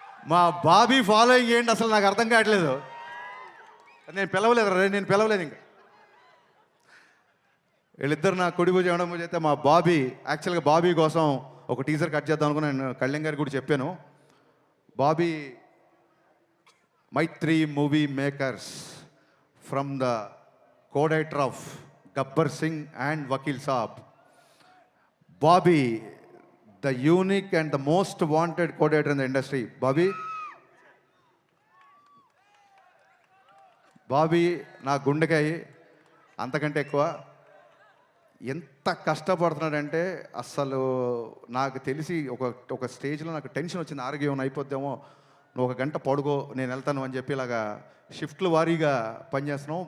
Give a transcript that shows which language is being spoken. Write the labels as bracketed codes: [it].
[te] మా బాబీ ఫాలోయింగ్ ఏంటి అసలు నాకు అర్థం కావట్లేదు. నేను పిలవలేదు ఇంకా. వీళ్ళిద్దరు నా కుడి భుజం ఎడమ భుజం అయితే మా బాబీ, యాక్చువల్గా బాబీ కోసం ఒక టీజర్ కట్ చేద్దాం అనుకుని నేను కళ్యాణ్ గారికి కూడా చెప్పాను. [en] Bobby Mythri movie makers from the co-director of Gabbar Singh and Vakil Saab. Bobby, the unique and the most wanted co-director in the industry. [te] Bobby నా గుండెకాయ అంతకంటే ఎక్కువ. ఎంత కష్టపడుతున్నాడంటే అసలు నాకు తెలిసి ఒక స్టేజ్లో నాకు టెన్షన్ వచ్చింది, ఆరోగ్యం అయిపోద్దేమో, నువ్వు 1 గంట పడుకో నేను వెళ్తాను అని చెప్పి ఇలాగా షిఫ్ట్లు వారీగా పనిచేస్తున్నాం.